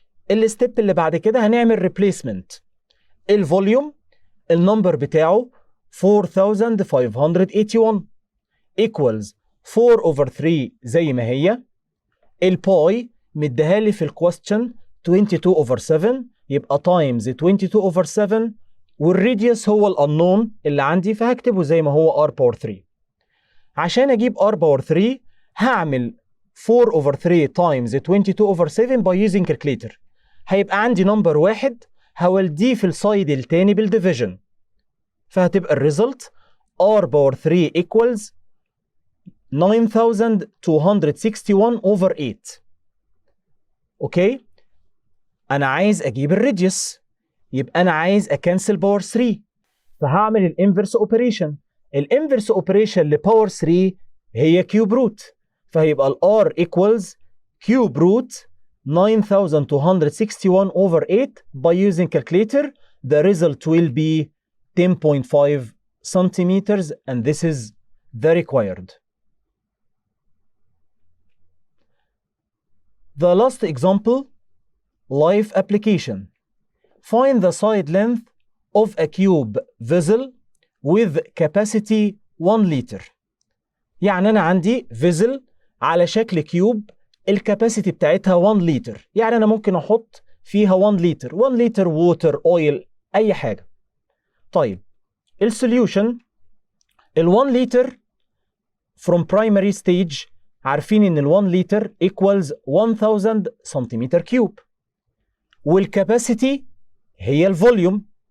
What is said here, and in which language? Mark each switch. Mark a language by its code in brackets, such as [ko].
[ar] الستيب اللي بعد كده هنعمل ريبليسمنت. الفوليوم النمبر بتاعه 4581 [en] equals 4 over 3 [ar] زي ما هي. الباي مديها لي في الكويستشن [en] 22 over 7 [ar] يبقى تايمز 22 over 7 والراديوس هو الانون اللي عندي فهكتبه زي ما هو r باور 3. عشان اجيب r باور 3 هعمل [en] 4 over 3 times 22 over 7 by using calculator. [ar] هيبقى عندي نمبر واحد هولديه في السايد التاني بالديفيجن فهتبقى الريزلت r باور 3 [en] equals 9261 over 8. [ar] اوكي انا عايز اجيب الراديوس يبقى انا عايز اكنسل باور 3 فهعمل الانفرس اوبريشن. الانفرس اوبريشن لباور 3 هي كيوب روت فهيبقى الار equals كيوب روت 9261 over 8 [en] by using calculator. The result will be 10.5 centimeters and this is the required. The last example, life application. Find the side length of a cube vessel with capacity 1 liter. [ar] يعني أنا عندي vessel على شكل كيوب الكاباسيتي بتاعتها 1 لتر. يعني أنا ممكن أحط فيها 1 لتر، 1 لتر ووتر اويل اي حاجه. طيب السوليوشن، ال 1 لتر [en] from primary stage [ar] عارفين ان ال 1 لتر equals 1000 سنتيمتر كيوب، والكاباسيتي هي الفوليوم.